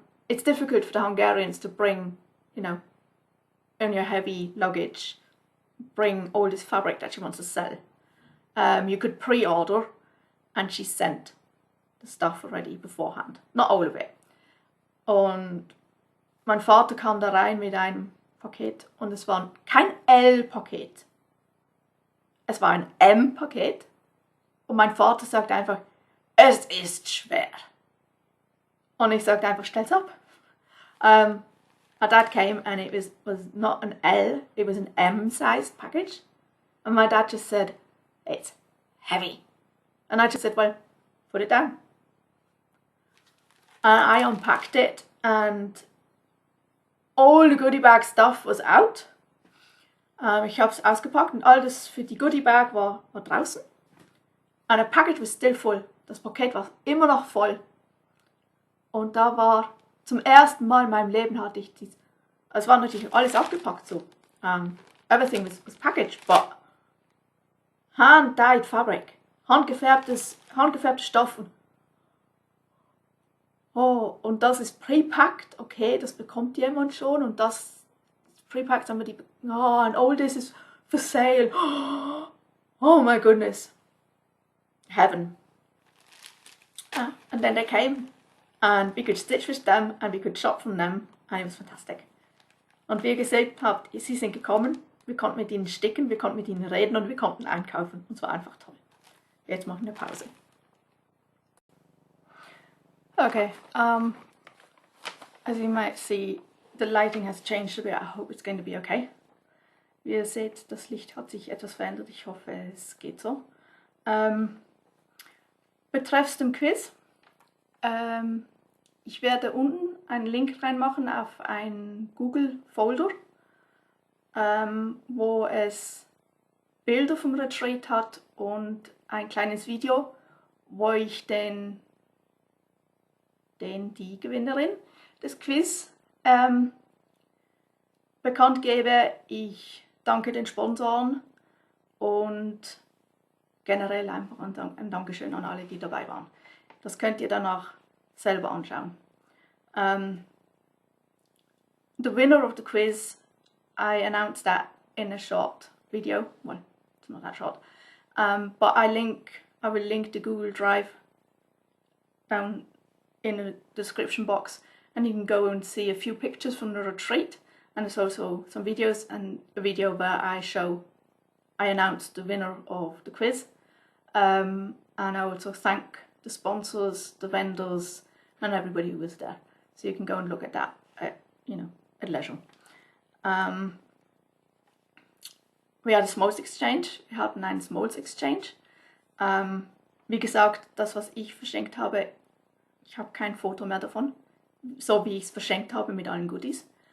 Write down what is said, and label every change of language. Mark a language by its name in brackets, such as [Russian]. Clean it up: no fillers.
[English] It's difficult for the Hungarians to bring, you know, in your heavy luggage, bring all this fabric that she wants to sell. You could pre-order and she sent the stuff already beforehand. Not all of it. [German] Und mein Vater kam da rein mit einem Paket und es war kein L-Paket. Es war ein M-Paket. Und mein Vater sagt einfach, es ist schwer. Und ich sagte einfach, stell's ab. [English] My dad came and it was not an L, it was an M-sized package. And my dad just said, it's heavy. And I just said, well, put it down. And I unpacked it and all the goodie bag stuff was out. [German] Ich habe es ausgepackt und all das für die Goodie Bag war draußen. [English] And the package was still full. [German] Das Paket war immer noch voll. Und da war zum ersten Mal in meinem Leben hatte ich es war natürlich alles abgepackt so. [English] Everything was packaged, but hand-dyed fabric. [German] Handgefärbte Stoff. Oh, und das ist pre-packed, okay, das bekommt jemand schon und das pre-packed haben wir [English] and all this is for sale. Oh my goodness. Heaven. And then they came and we could stitch with them and we could shop from them and it was fantastic. [German] Und wie ihr gesehen habt, sie sind gekommen, wir konnten mit ihnen sticken, wir konnten mit ihnen reden und wir konnten einkaufen und es war einfach toll. Jetzt machen wir Pause. Okay, [English] As you might see, the lighting has changed a bit. I hope it's going to be okay. [German] Wie ihr seht, das Licht hat sich etwas verändert. Ich hoffe, es geht so. Betreffs dem Quiz. Ich werde unten einen Link reinmachen auf einen Google-Folder, wo es Bilder vom Retreat hat und ein kleines Video, wo ich die Gewinnerin des Quiz bekannt gebe. Ich danke den Sponsoren und generell einfach ein Dankeschön an alle, die dabei waren. Das könnt ihr danach selber anschauen. [English] The winner of the quiz, I announced that in a short video. Well, it's not that short, but I will link the Google Drive down in the description box, and you can go and see a few pictures from the retreat, and there's also some videos and a video where I announced the winner of the quiz, and I also thank the sponsors, the vendors, and everybody who was there. So you can go and look at that at leisure. We had a Smalls Exchange. [German] Wir hatten einen Smalls Exchange. Wie gesagt, das, was ich verschenkt habe, ich habe kein Foto mehr davon, so wie ich es verschenkt habe mit allen Goodies.